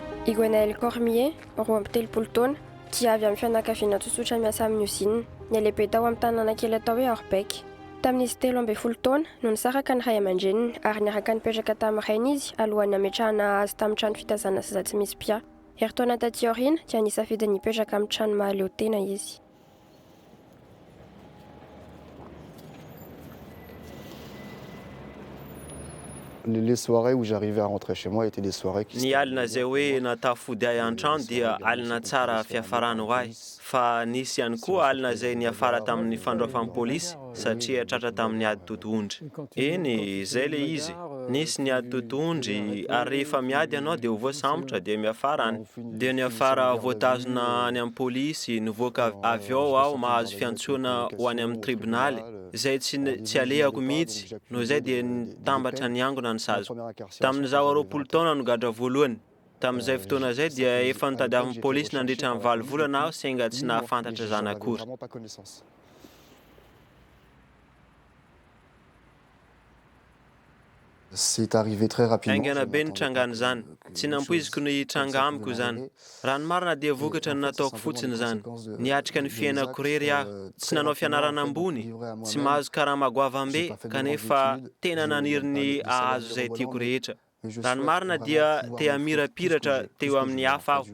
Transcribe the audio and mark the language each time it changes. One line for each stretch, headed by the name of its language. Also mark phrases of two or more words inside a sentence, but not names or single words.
Malagasy: I Gwenaël Cormier, roa amby telopolo taona, dia avy amin'ny fianakaviana tsotsotra miasa amin'ny usine. Nialehibe tao amin'ny tanàna kely atao hoe Orbec. Tamin'izy 13 taona no nisaraka ny ray aman-dreniny ary niaraka nipetraka tamin'ny rainy izy alohan'ny hametrahana azy tamin'ny trano fitazana zaza tsy misy pia. Herintaona taty aoriana dia nisafidy nipetraka amin'ny trano mahaleo tena izy.
French: Les soirées où j'arrivais à rentrer chez moi étaient des soirées qui
Malagasy: Ny alina zay hoe natafody ahy an-trano dia alina tsara fiafarana ho ahy. Fa nisy ihany koa alina zay niafara tamin'ny fandraofan'ny pôlisy satria tratra tamin'ny ady totohondry. Eny, zay le izy. Nisy ny ady totohondry ary rehefa miady ianao dia ho voasambotra dia miafara any. Dia niafara voatazona any amin'ny pôlisy, nivoaka avy ao aho mahazo fiantsoana ho any amin'ny tribonaly. Zay tsy alehako mihitsy, noho izay dia nitambatra niangona ny sazo. Tamin'izaho 20 taona no gadra voalohany. Tamin'izay fotoana izay dia efa nitadiavin'ny pôlisy nandritra ny 7 volana aho sainga tsy nahafantatra zany akory.
French: C'est arrivé très rapidement.
Malagasy: Aingana be ny trangany zany. Tsy nampoiziko ny tranga amiko zany. Raha ny marina dia vokatra ny nataoko fotsiny zany. Niatrika ny fiainako rery aho. Tsy nanao fianarana ambony. Tsy mahazo karama goavam-be kanefa tena naniry ny ahazo izay tiako rehetra. Raha ny marina dia te hamirapiratra teo amin'ny hafa aho.